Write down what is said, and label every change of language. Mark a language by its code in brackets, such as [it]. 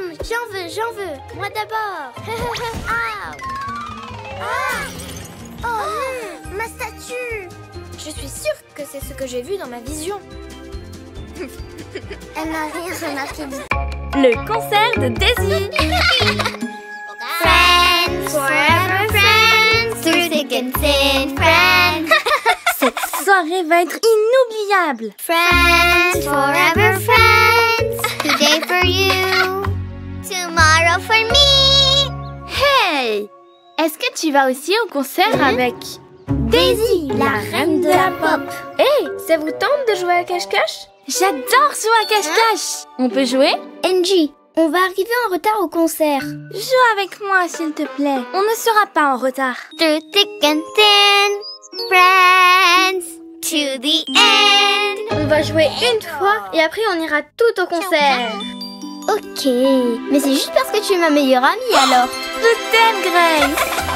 [fr] J'en veux. Moi d'abord. Oh non, ma statue. Je suis sûre que c'est ce que j'ai vu dans ma vision. Elle n'a rien remarqué du tout. Le concert de Daisy. [en] Friends, forever friends, through thick and thin, friends. [fr] Cette soirée va être inoubliable. [en] Friends, forever friends. Today for you, tomorrow for me. Hey! [fr] est-ce que tu vas aussi au concert avec Daisy, la reine de la pop. Hey, ça vous tente de jouer à cache-cache? J'adore jouer à cache-cache. On peut jouer? Angie, on va arriver en retard au concert. Joue avec moi, s'il te plaît. On ne sera pas en retard. [en] Through thick and thin, friends, to the end. [fr] On va jouer une fois et après on ira tout au concert. Ok, mais c'est juste parce que tu es ma meilleure amie alors. Je t'aime, Grace.